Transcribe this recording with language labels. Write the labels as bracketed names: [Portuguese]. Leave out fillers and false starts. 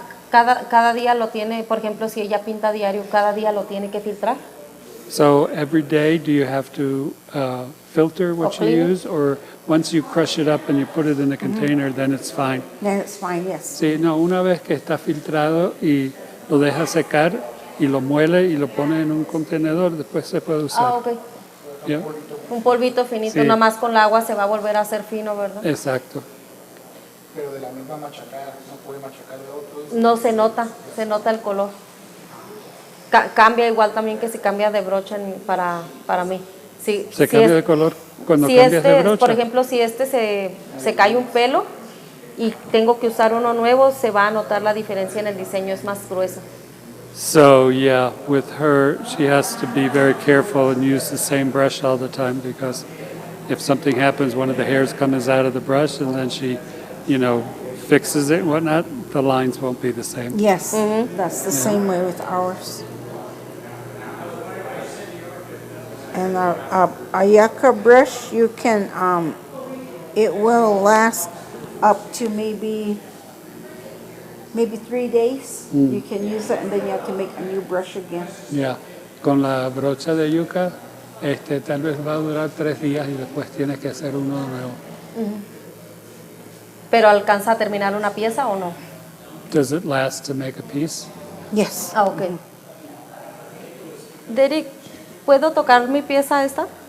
[Spanish] Cada día lo tiene, por ejemplo, si ella pinta diario, cada día lo tiene que filtrar. [English] So every day, do you have to filter what you clean it? use, or once you crush it up and you put it in a container, then it's fine? Then it's fine, yes. [Spanish] Sí, no, una vez que está filtrado y lo deja secar y lo muele y lo pone en un contenedor, después se puede usar. [English] Ok. Yeah. [Spanish] Un polvito finito, Sí. nada más con el agua se va a volver a hacer fino, ¿verdad? Exacto. Pero de la misma machacar, no puede machacar de otros. No se nota el color. Cambia igual también que si cambia de brocha para mí. Si Cambia de color cuando si cambias de brocha. Por ejemplo, si se cae un pelo y tengo que usar uno nuevo, se va a notar la diferencia en el diseño, es más grueso. [English] So yeah, with her, she has to be very careful and use the same brush all the time, because if something happens, one of the hairs comes out of the brush, and then she, fixes it and whatnot, the lines won't be the same. Yes, that's the same way with ours. And our Ayaka brush, you can, it will last up to maybe 3 days. You can use it and then you have to make a new brush again. [Spanish] Yeah, con la brocha de yuca, tal vez va a durar 3 días y después tienes que hacer uno de nuevo. ¿Pero alcanza a terminar una pieza o no? [English] Does it last to make a piece? Yes. [Spanish] Ah, ok. Derek, ¿puedo tocar mi pieza esta?